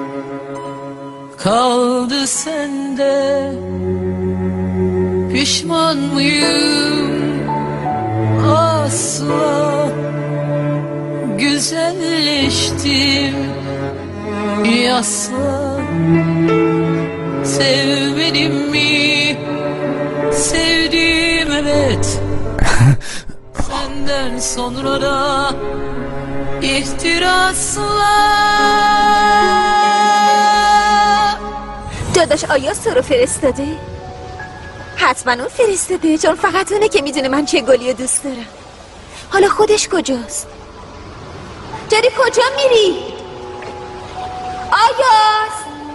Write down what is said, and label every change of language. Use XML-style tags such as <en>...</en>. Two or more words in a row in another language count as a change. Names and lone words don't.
<tr>kaldı sende pişman mıyım asla güzelleştim yasla sevmedim mi sevdim evet senden sonra da ihtirasla</tr> <fa>داداش آیاز تو رو فرستاده؟ حتما اون فرستاده، چون فقط اونه که میدونه من چه گلی رو دوست دارم. حالا خودش کجاست؟ داری کجا میری؟ آیاز آیاز.</fa>